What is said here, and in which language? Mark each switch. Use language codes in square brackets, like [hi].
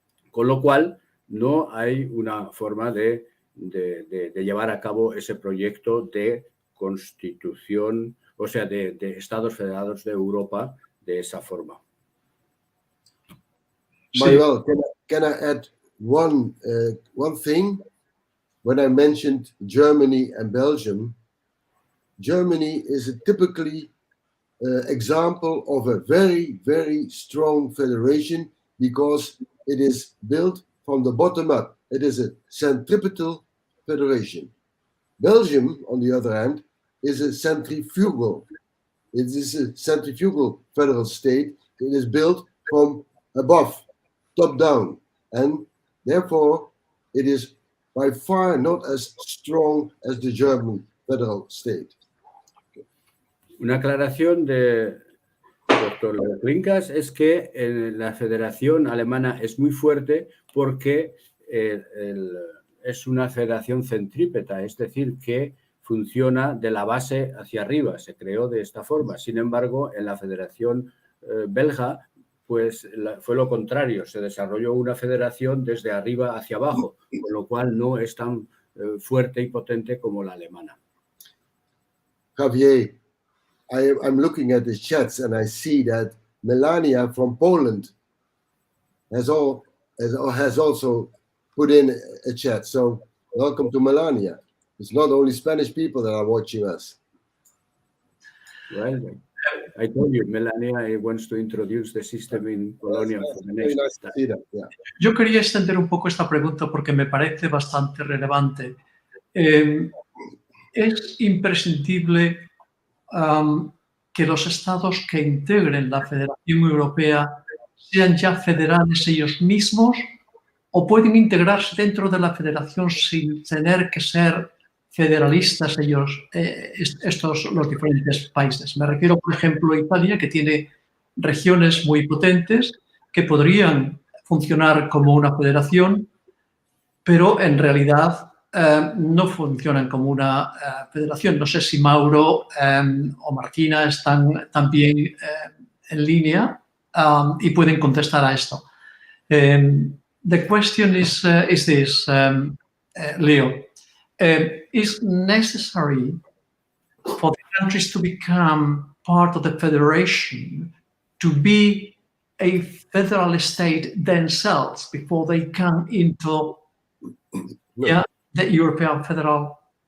[es] Con lo cual, no hay una forma de llevar a cabo ese proyecto de constitución, o sea, de Estados federados de Europa de esa forma. [en] Manuel, can I add one thing? When I mentioned Germany and Belgium, Germany is a typically example of a very, very strong federation because it is built from the bottom up. It is a centripetal federation. Belgium, on the other hand, is a centrifugal. It is a centrifugal federal state. It is built from above, top down, and therefore it is by far not as strong as the German federal state. [es] Una aclaración de doctor Klinkers es que la federación alemana es muy fuerte porque es una federación centrípeta, es decir, que funciona de la base hacia arriba, se creó de esta forma. Sin embargo, en la federación belga pues fue lo contrario, se desarrolló una federación desde arriba hacia abajo, con lo cual no es tan fuerte y potente como la alemana. [en] Javier, I'm looking at the chats and I see that Melania from Poland has also put in a chat. So welcome to Melania. It's not only Spanish people that are watching us. Well, I told you, Melania wants to introduce the system in Polonia for the next time. Yeah. [es] Yo quería extender un poco esta pregunta porque me parece bastante relevante. Es imprescindible que los estados que integren la Federación Europea sean ya federales ellos mismos o pueden integrarse dentro de la federación sin tener que ser federalistas ellos, los diferentes países. Me refiero, por ejemplo, a Italia, que tiene regiones muy potentes que podrían funcionar como una federación, pero en realidad no funcionan como una federación. No sé si Mauro o Martina están también en línea y pueden contestar a esto. [en] The question is this, Leo. Is necessary for the countries to become part of the federation to be a federal state themselves before they come into the European federal?